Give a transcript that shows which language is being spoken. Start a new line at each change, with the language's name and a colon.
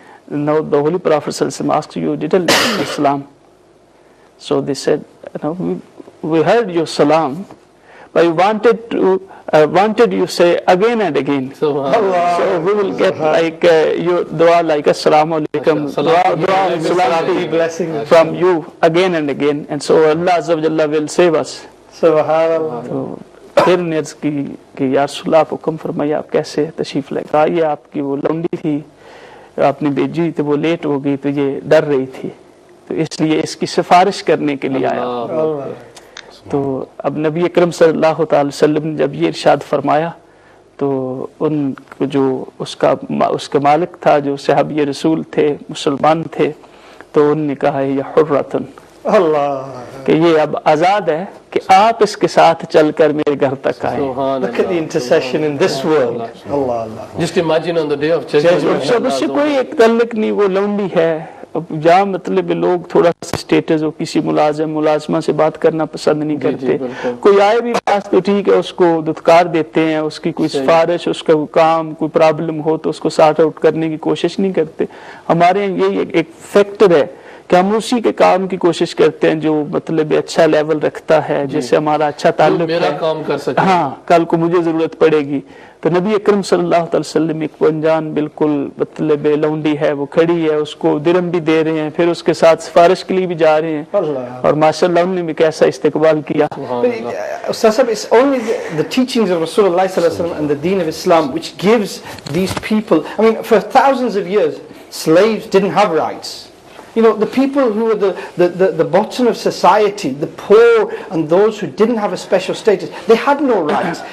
English: Now the Holy Prophet sallallahu alaihi wasallam asked, you didn't like Islam? So they said, no, we heard your salam, but we wanted you say again and again. So we will get like your dua, like assalamu alaikum, dua salam blessing from you again and again, and so Allah Azza wa Jalla will save us. Subhanallah.
Hindi: तो फिर नेज़ की कि या रसूल आप हुक्म फरमाइए, आप कैसे तशरीफ लेकर आई? आपकी वो लौंडी थी, आपने भेजी तो वो लेट हो गई, तो ये डर रही थी, तो इसलिए इसकी सिफारिश करने के लिए आया. तो अब नबी अकरम सल्लल्लाहु अलैहि वसल्लम ने जब ये इरशाद फरमाया, तो उनको जो उसका मालिक था, जो सहाबी रसूल थे, मुसलमान थे, तो उन्होंने कहा ये हुर्रतन, कि ये अब आज़ाद है कि आप इसके साथ चलकर मेरे घर तक आए.
English: Look at the intercession in this world. Allah, Allah. Just imagine on the day of judgment.
Hindi: सब उससे कोई एक तल्लुक नहीं, वो लौंडी है. अब जहाँ मतलब लोग थोड़ा सा स्टेटस हो, किसी मुलाजमा से बात करना पसंद नहीं करते, कोई आए भी पास तो ठीक है, उसको दुत्कार देते हैं, उसकी कोई सिफारिश, उसका काम, कोई प्रॉब्लम हो तो उसको सॉर्ट आउट करने की कोशिश नहीं करते. हमारे यहाँ यही एक फैक्टर है कि हम उसी के काम की कोशिश करते हैं जो मतलब अच्छा लेवल रखता है, जिससे हमारा अच्छा ताल्लुक है, काम कर सके. हाँ, कल को मुझे जरूरत पड़ेगी. तो नबी अकरम सल्लल्लाहु अलैहि वसल्लम एक अनजान बिल्कुल मतलब लौंडी है, वो खड़ी है, उसको दिरहम भी दे रहे हैं, फिर उसके साथ सिफारिश के लिए भी जा रहे हैं, और माशाअल्लाह उन्होंने भी कैसा इस्तकबाल किया.
English: Ustaz, it's only the teachings of Rasulullah sallallahu alaihi wasallam and the deen of Islam which gives these people, I mean, for thousands of years, slaves didn't have rights. You know, the people who were the bottom of society, the poor and those who didn't have a special status, they had no rights.